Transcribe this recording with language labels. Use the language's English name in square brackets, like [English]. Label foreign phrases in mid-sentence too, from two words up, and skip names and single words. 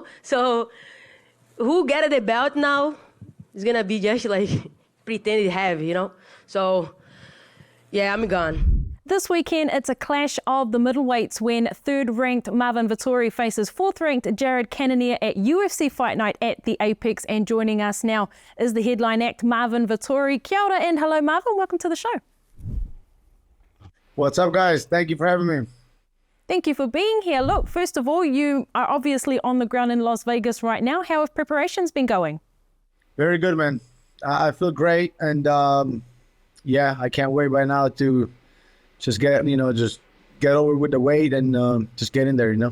[English] So who get the belt now is going to be just like pretend to have, you know? So yeah, I'm gone. This weekend, it's a clash of the middleweights when third-ranked Marvin Vettori faces fourth-ranked Jared Cannonier at UFC Fight Night at the Apex. And joining us now is the headline act, Marvin Vettori. [Māori] Kia ora [English] and hello, Marvin. Welcome to the show. What's up, guys? Thank you for having me. Thank you for being here. Look, first of all, you are obviously on the ground in Las Vegas right now. How have preparations been going? Very good, man. I feel great, and yeah, I can't wait right now to just get over with the weight and just get in there, you know?